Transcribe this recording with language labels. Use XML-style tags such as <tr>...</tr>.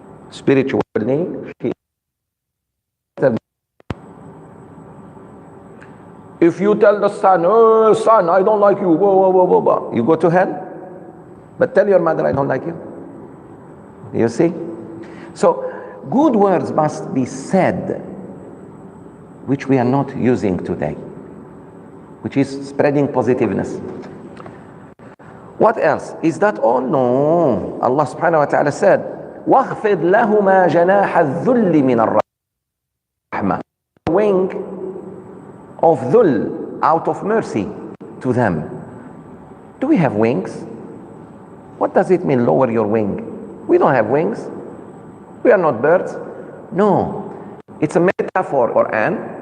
<en>Spiritually, if you tell the son, oh son, I don't like you, whoa, whoa, whoa, whoa, whoa, you go to hell. But tell your mother, I don't like you. You see? So, good words must be said, which we are not using today, which is spreading positiveness. What else? Is that all? No. Allah subhanahu wa ta'ala said,</en> <ar>وَاخْفِضْ لَهُمَا جَنَاحَ الذُّلِّ مِنَ الرَّحْمَةِ.</ar> <en>Wing of dhul, out of mercy to them. Do we have wings? What does it mean, lower your wing? We don't have wings. We are not birds. No. It's a metaphor, Quran.</en>